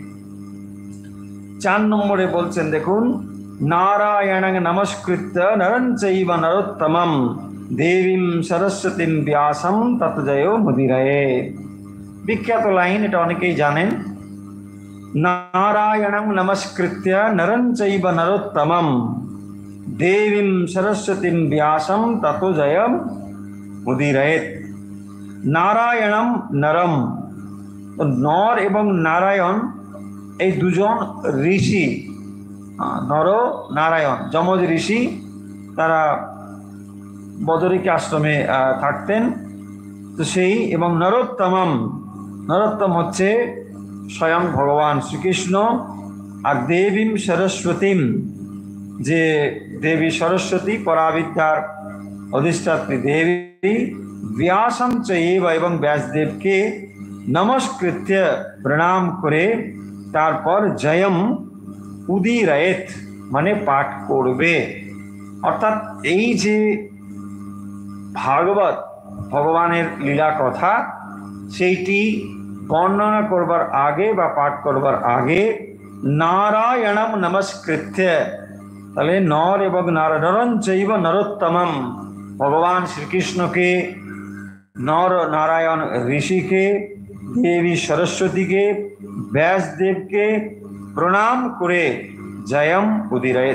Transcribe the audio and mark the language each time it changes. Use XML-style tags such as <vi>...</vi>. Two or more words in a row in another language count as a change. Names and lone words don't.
<bn>4 নম্বরে বলছেন, দেখুন,</bn> <sa>নারায়ণং নমস্কৃত্য নরং চৈব নরোত্তমম দেবীম সরস্বতীম ব্যাসম তত জয় মুদিরয়ে।</sa> <bn>বিখ্যাত লাইন, এটা অনেকেই জানেন।</bn> <sa>नारायणं नमस्कृत्य नरं चैव नरोत्तमं देवीं सरस्वतीं व्यासं ततो जयम् उदीरयेत्। नारायणम नरम,</sa> <bn>তো নর এবং নারায়ণ এই দুজন ঋষি, নর নারায়ণ যমজ ঋষি, তারা বদরিকা আশ্রমে থাকতেন। তো সেই এবং নরোত্তমম, নরোত্তম হচ্ছে স্বয়ং ভগবান শ্রীকৃষ্ণ। আর</bn> <sa>দেবীম সরস্বতীম,</sa> <bn>যে দেবী সরস্বতী পরাবিদ্যার অধিষ্ঠাত্রী দেবী,</bn> <sa>व्यासं चैव</sa> <bn>এবং ব্যাসদেবকে নমস্কৃত্য প্রণাম করে তারপর</bn> <sa>জয়ম উদীরয়েত</sa> <bn>মানে পাঠ করবে। অর্থাৎ এই যে ভাগবত ভগবানের লীলা কথা, সেইটি বর্ণনা করবার আগে বা পাঠ করবার আগে</bn> <sa>নারায়ণম নমস্কৃত্য,</sa> <bn>তাহলে নর এবং</bn> <sa>নরং চৈব নরোত্তমম,</sa> <bn>ভগবান শ্রীকৃষ্ণকে, নর নারায়ণ ঋষিকে, দেবী সরস্বতীকে, ব্যাসদেবকে প্রণাম করে</bn> <sa>জয়ম উদীরয়েৎ।</sa>